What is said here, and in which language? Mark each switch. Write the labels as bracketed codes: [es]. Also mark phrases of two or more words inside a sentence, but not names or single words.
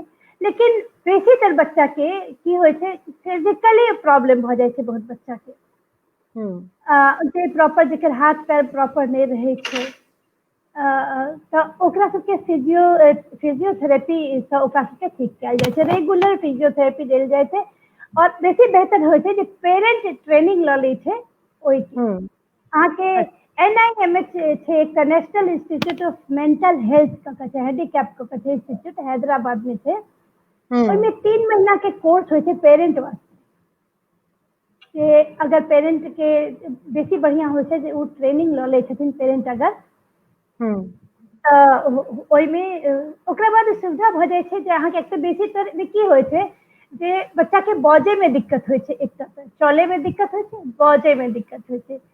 [mai] लेकिन बेसीतर बच्चा के की होइ छै, [en] physically problem [mai] भ जाइ छै बहुत बच्चा के, जे प्रॉपर जेकर हाथ पैर प्रॉपर नहीं रहै छै, तऽ ओकरा सबके फिजियोथेरेपी सँ ओकरा सबके ठीक कयल जाइ छै, [en] regular physiotherapy [mai] देल जाइ छै। और बेसी बेहतर होइ छै जे [en] parent training [mai] लऽ लै छै ओहिके। अहाँके NIMH छै, एकटा [en] National Institute of Mental Health [mai] कऽ के छै, हैंडीकैप कऽ के छै इंस्टीट्यूट, हैदराबाद में छै। ओहिमे 3 महीना के कोर्स होइ छै पेरेंट वास्ते, कि अगर पेरेंट के बेसी बढ़िया होइ छै जे ओ ट्रेनिंग लऽ लै छथिन पेरेंट अगर, ओहिमे ओकरा बाद सुविधा भऽ जाइ छै जे अहाँके एक तऽ बेसीतर की होइ छै जे बच्चा के बजै में दिक्कत होइ छै, एकटा चले में दिक्कत होइ छै, बजै में दिक्कत होइ छै।